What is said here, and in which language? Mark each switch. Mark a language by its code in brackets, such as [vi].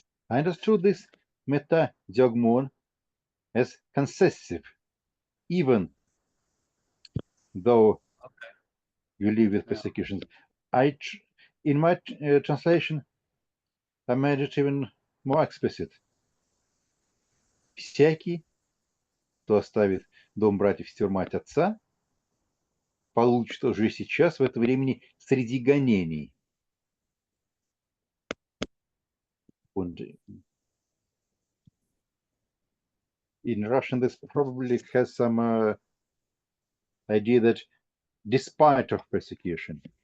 [en] I understood this meta-diogmon as concessive, even though you live with persecutions. In my translation, I made it even more explicit. [ru] Всякий, кто оставит дом братьев, сестер, мать, отца, получит уже сейчас, в это времени, среди гонений. [en] Und in Russian, this probably has some idea that despite of persecution.